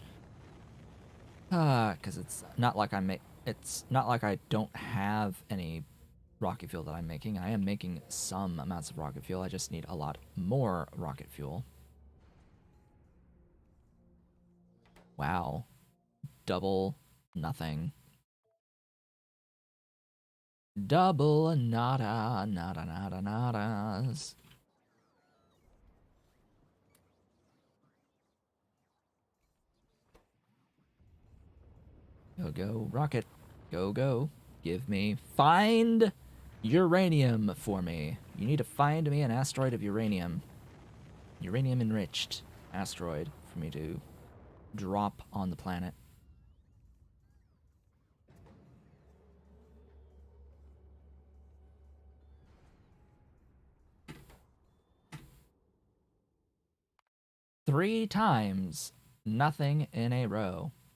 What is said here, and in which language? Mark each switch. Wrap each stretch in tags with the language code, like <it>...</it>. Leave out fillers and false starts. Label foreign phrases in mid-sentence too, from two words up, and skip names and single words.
<en>Because it's not like I don't have any rocket fuel that I'm making. I am making some amounts of rocket fuel. I just need a lot more rocket fuel. Wow. Double nothing.</en> <es>Double nada, nada, nada, nadas.</es> <en>Go, go, rocket. Go, go. Give me. Find uranium for me. You need to find me an asteroid of uranium. Uranium enriched asteroid for me to drop on the planet. Three times, nothing in a row.</en>